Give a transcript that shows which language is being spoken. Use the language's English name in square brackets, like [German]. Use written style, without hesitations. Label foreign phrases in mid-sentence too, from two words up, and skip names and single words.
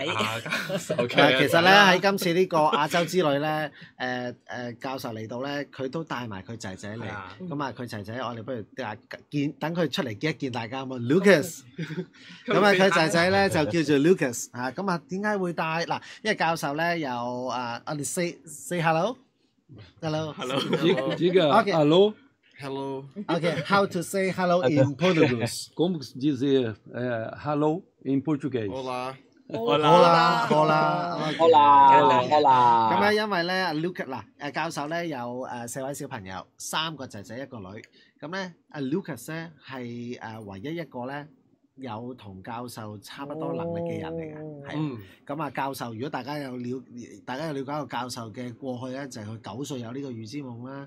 [Cantonese] 其實咧喺今次呢個亞洲之旅咧，教授嚟到咧，佢都帶埋佢仔仔嚟。咁啊，佢仔仔我哋不如等佢出嚟見一見大家嘛 ，Lucas。咁啊，佢仔仔咧就叫做 Lucas 啊。咁啊，點解會帶嗱？因為教授咧有我哋 [English] say hello。 [Cantonese] 幾個 hello。 [English] Hello. Okay, how to say hello in Portuguese? [Portuguese] Como dizer hello em português? Olá. Olá. [Cantonese] 咁咧，因為咧，Lucas 嗱，教授咧有4位小朋友，3個仔仔1個女。咁咧，Lucas 咧係唯一一個咧有同教授差不多能力嘅人嚟嘅，係。咁啊，教授如果大家有了解過教授嘅過去咧，就係佢9歲有呢個預知夢啦。